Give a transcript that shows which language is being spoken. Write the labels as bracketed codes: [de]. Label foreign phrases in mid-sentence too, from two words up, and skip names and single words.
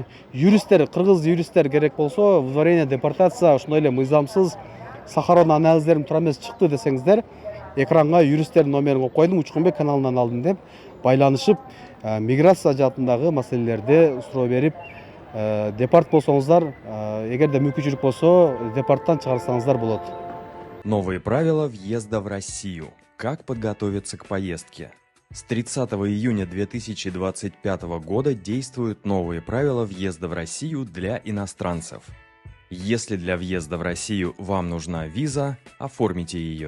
[ky] Юристтер, кыргыз юристтер керек болсо, [ru] выдворение, депортация, [ky] ошондой эле мыйзамсыз Сахарон анализдерим туура эмес чыкты десеңиздер, экранга юристтердин номерин коюп койдум, Учкунбек каналынан алдым деп байланышып, миграция жаатындагы маселелерди суроо берип, депорт болсоңуздар, эгерде мүмкүнчүлүк болсо, депорттан чыгарсаңыздар болот. [ru] Новые правила въезда в Россию. Как подготовиться к поездке? С 30 июня 2025 года действуют новые правила въезда в Россию для иностранцев. Если для въезда в Россию вам нужна виза, оформите ее.